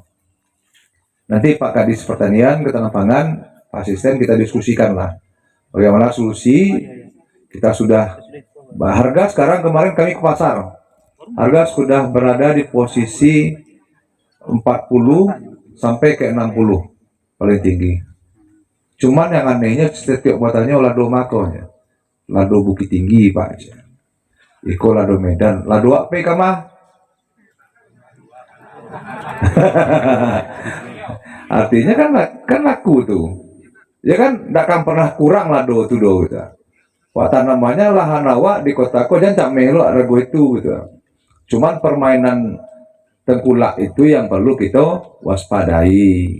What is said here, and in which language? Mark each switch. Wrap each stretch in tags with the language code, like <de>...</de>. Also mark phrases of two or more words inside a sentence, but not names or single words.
<id>Nanti Pak Kadis Pertanian, Ketahanan Pangan, Pak Asisten kita diskusikan lah bagaimana solusi. Kita sudah harga sekarang, kemarin kami ke pasar, harga sudah berada di posisi 40 sampai ke 60 paling tinggi. Cuman yang anehnya setiap buatannya</id> <min>lado makonya, lado Bukit Tinggi Pak, Iko lado Medan, lado apa kamah?</min> <id>Artinya kan laku tuh, ya kan, tidak akan pernah kurang lado tuh do gitu.</id> <min>Watan namanya lahan awak di kota ko jangan melo rego itu gitu.</min> <id>Cuman permainan tengkulak itu yang perlu kita waspadai.</id>